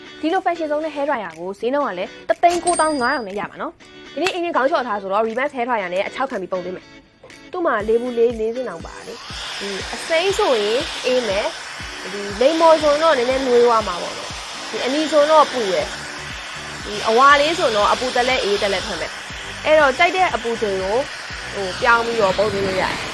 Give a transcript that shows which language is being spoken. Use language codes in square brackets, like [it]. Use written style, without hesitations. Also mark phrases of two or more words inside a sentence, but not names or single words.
[my] ဒီလို fashion ဆုံးတဲ့ [en] hair dryer [my] ကိုဈေးနှုန်းကလည်း3,900နဲ့ရပါနော်ဒီနေ့အင်းကြီးခေါင်းလျှော့ထားဆိုတော့ [en] Reverse hair dryer [my] နဲ့အချောက်ခံပြီးပုံသွင်းမယ်သူ့မှာလေးဘူးလေးစင်းအောင်ပါလေဒီအစိမ်းဆိုရင်အေးမယ်ဒီလိမ္မော်ဆိုတော့နည်းနည်းနွေးသွားမှာပေါ့နော်ဒီအနီဆိုတော့ပူရယ်ဒီအဝါလေးဆိုတော့အပူတက်လက်အေးတက်လက်ထွက်မယ်အဲ့တော့ကြိုက်တဲ့အပူချိန်ကိုပြောင်းပြီးတော့ပုံသွင်းလို့ရတယ်